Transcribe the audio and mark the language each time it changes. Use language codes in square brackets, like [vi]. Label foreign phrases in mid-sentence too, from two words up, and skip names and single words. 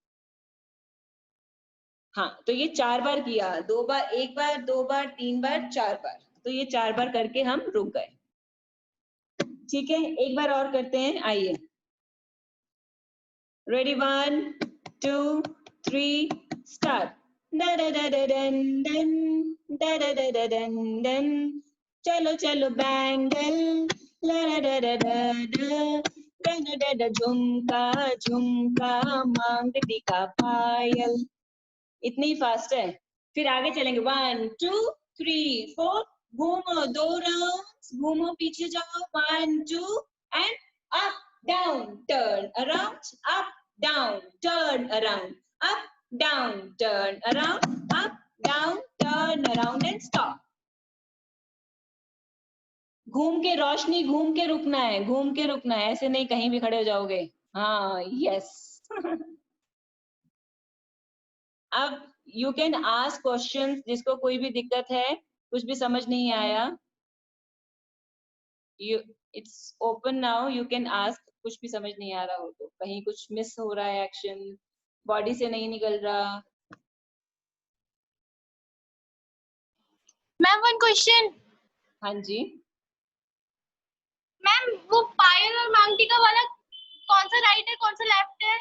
[hi] हाँ, तो ये 4 बार किया, 2 बार, 1 बार, 2 बार, 3 बार, 4 बार, तो ये 4 बार करके हम रुक गए। ठीक है, एक बार और करते हैं, आइए। [en] ready 1 2 3 start. da da da da dun dun, da da da da dun dun, [hi] चलो चलो बैंगल, la da da da da da da da da, झुमका झुमका मांग टीका पायल। इतनी फास्ट है। फिर आगे चलेंगे [en] 1 2 3 4, [hi] घूमो 2 राउंड, घूमो पीछे जाओ [en] 1 2 and up down turn around, up down turn around, up down turn around, up down turn around and stop. [hi] घूम के, रोशनी घूम के रुकना है, घूम के रुकना है, ऐसे नहीं कहीं भी खड़े हो जाओगे। हाँ, यस। अब [en] you can ask questions, [hi] जिसको कोई भी दिक्कत है, कुछ भी समझ नहीं आया, [en] it's open now, you can ask. [hi] कुछ भी समझ नहीं आ रहा हो तो, कहीं कुछ मिस हो रहा है, [en] action body [hi] से नहीं निकल रहा। [en] ma'am one question. [hi] हाँ जी मैम वो पायल और मांगटिका वाला कौन सा राइट है, कौन सा लेफ्ट है?